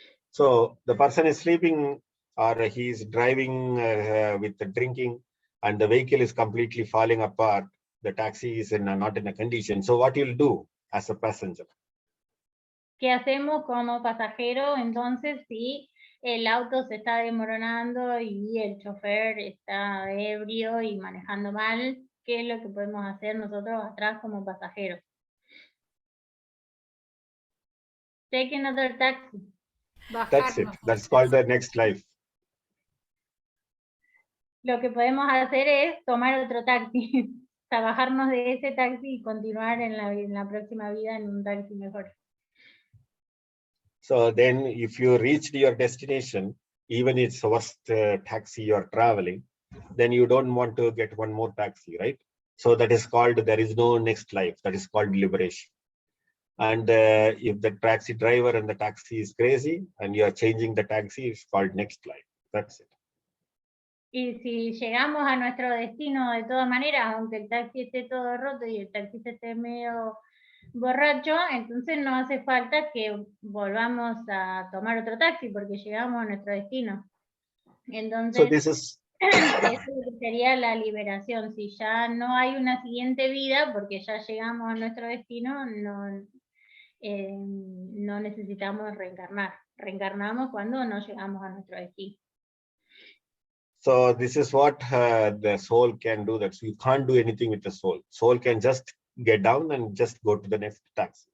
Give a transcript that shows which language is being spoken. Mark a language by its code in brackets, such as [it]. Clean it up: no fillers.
[en] So the person is sleeping or he is driving with the drinking and the vehicle is completely falling apart. The taxi is not in a condition. So what you'll do as a passenger? [es] ¿Qué hacemos como pasajero entonces si el auto se está desmoronando y el chofer está ebrio y manejando mal? ¿Qué es lo que podemos hacer nosotros atrás como pasajeros? [en] Take another taxi. That's it. That's called the next life. [es] Lo que podemos hacer es tomar otro taxi, bajarnos de ese taxi y continuar en la próxima vida en un taxi mejor. [en] So then if you reached your destination, even if it's the worst taxi you're traveling, then you don't want to get one more taxi, right? So that is called, there is no next life. That is called liberation. And if the taxi driver and the taxi is crazy and you are changing the taxi, it's called next life. That's it. [es] Y si llegamos a nuestro destino de todas maneras, aunque el taxi esté todo roto y el taxista esté medio borracho, entonces no hace falta que volvamos a tomar otro taxi porque llegamos a nuestro destino. Entonces, [en] so this is [es] eso sería la liberación. Si ya no hay una siguiente vida, porque ya llegamos a nuestro destino, no necesitamos reencarnar. Reencarnamos cuando no llegamos a nuestro destino. [en] So this is what the soul can do. That you can't do anything with the soul. Soul can just get down and just go to the next taxi.